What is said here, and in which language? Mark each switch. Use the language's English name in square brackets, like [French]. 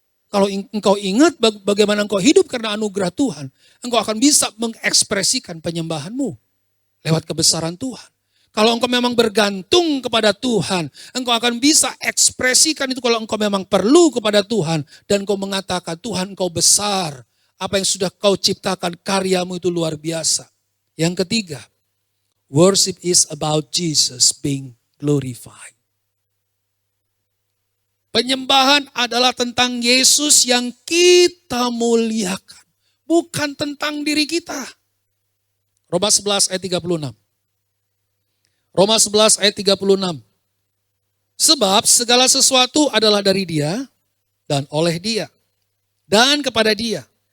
[Indonesian] Kalau engkau ingat bagaimana engkau hidup karena anugerah Tuhan, engkau akan bisa mengekspresikan penyembahanmu lewat kebesaran Tuhan. Kalau engkau memang bergantung kepada Tuhan, engkau akan bisa ekspresikan itu kalau engkau memang perlu kepada Tuhan. Dan engkau mengatakan, Tuhan engkau besar. Apa yang sudah kau ciptakan, karyamu itu luar biasa. Yang ketiga, [English] worship is about Jesus being glorified. [Indonesian] Penyembahan adalah tentang Yesus yang kita muliakan. Bukan tentang diri kita. Roma 11 ayat 36. Roma 11 ayat 36. Sebab segala sesuatu adalah dari Dia dan oleh Dia dan kepada Dia.